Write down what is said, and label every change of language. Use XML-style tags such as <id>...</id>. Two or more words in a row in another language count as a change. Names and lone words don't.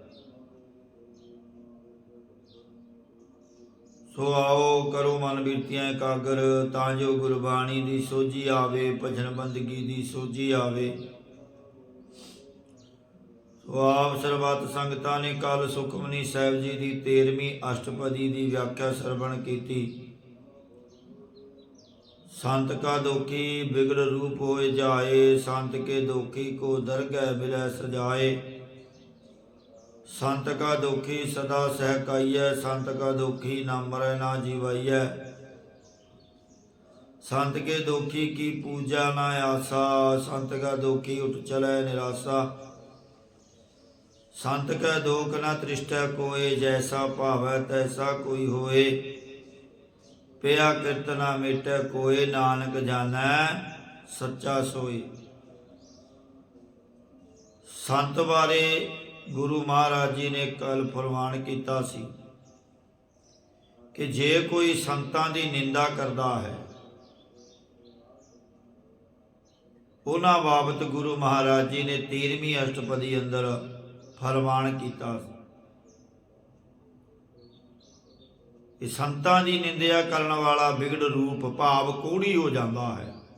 <pa>ਸੋ ਆਓ ਕਰੋ ਮਨ ਬਿਰਤੀਆਂ ਇਕਾਗਰ, ਤਾਂ ਜੋ ਗੁਰਬਾਣੀ ਦੀ ਸੋਝੀ ਆਵੇ, ਭਜਨ ਬੰਦਗੀ ਦੀ ਸੋਝੀ ਆਵੇ। ਸੋ ਆਪ ਸਰਬੱਤ ਸੰਗਤਾਂ ਨੇ ਕੱਲ ਸੁਖਮਨੀ ਸਾਹਿਬ ਜੀ ਦੀ 13ਵੀਂ ਅਸ਼ਟਪਦੀ ਦੀ ਵਿਆਖਿਆ ਸਰਵਣ ਕੀਤੀ। ਸੰਤ ਕਾ ਦੋਖੀ ਬਿਗੜ ਰੂਪ ਹੋਏ ਜਾਏ, ਸੰਤ ਕੇ ਦੋਖੀ ਕੋ ਦਰਗਹ ਮਿਲੈ ਸਜਾਏ। ਸੰਤ ਕਾ ਦੋਖੀ ਸਦਾ ਸਹਕਾਇਯ, ਸੰਤ ਕਾ ਦੋਖੀ ਨਾ ਮਰੈ ਨਾ ਜੀਵਾਇਯ। ਸੰਤ ਕੇ ਦੋਖੀ ਕੀ ਪੂਜਾ ਨਾ ਆਸਾ, ਸੰਤ ਕਾ ਦੋਖੀ ਉਠ ਚਲੈ ਨਿਰਾਸ਼ਾ। ਸੰਤ ਕਾ ਦੋਖ ਨ ਤ੍ਰਿਸ਼ਟੈ ਕੋਯ, ਜੈਸਾ ਭਾਵੈ ਤੈਸਾ ਕੋਈ ਹੋਏ। ਪਿਆ ਕੀਰਤਨਾ ਮੇਟੈ ਕੋਏ, ਨਾਨਕ ਜਾਣੈ ਸੱਚਾ ਸੋਈ। ਸੰਤ ਬਾਰੇ ਗੁਰੂ ਮਹਾਰਾਜ ਜੀ ਨੇ ਕੱਲ ਫਰਮਾਨ ਕੀਤਾ ਸੀ ਕਿ ਜੇ ਕੋਈ ਸੰਤਾਂ ਦੀ ਨਿੰਦਾ ਕਰਦਾ ਹੈ, ਉਹਨਾਂ ਬਾਬਤ ਗੁਰੂ ਮਹਾਰਾਜ ਜੀ ਨੇ 13ਵੀਂ ਅਸ਼ਟਪਦੀ ਅੰਦਰ ਫਰਮਾਨ ਕੀਤਾ ਸੀ ਕਿ ਸੰਤਾਂ ਦੀ ਨਿੰਦਿਆ ਕਰਨ ਵਾਲਾ ਵਿਗੜ ਰੂਪ ਭਾਵ ਕੋੜੀ ਹੋ ਜਾਂਦਾ ਹੈ।</pa>